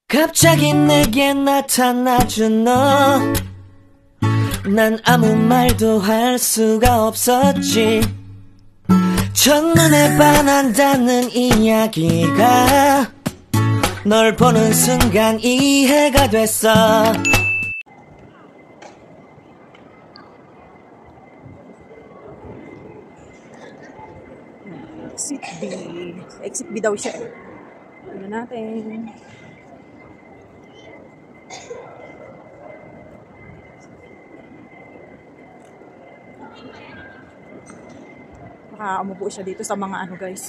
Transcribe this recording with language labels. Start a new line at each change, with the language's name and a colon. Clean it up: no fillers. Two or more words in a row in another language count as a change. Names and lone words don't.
Korean: 갑자기 내게 나타나준 너, 난 아무 말도 할 수가 없었지. 첫눈에 반한다는 이야기가 널 보는 순간 이해가 됐어.
English: Exit B.
Filipino: Exit B daw siya eh. Ano natin? Baka umupo siya dito sa mga ano guys.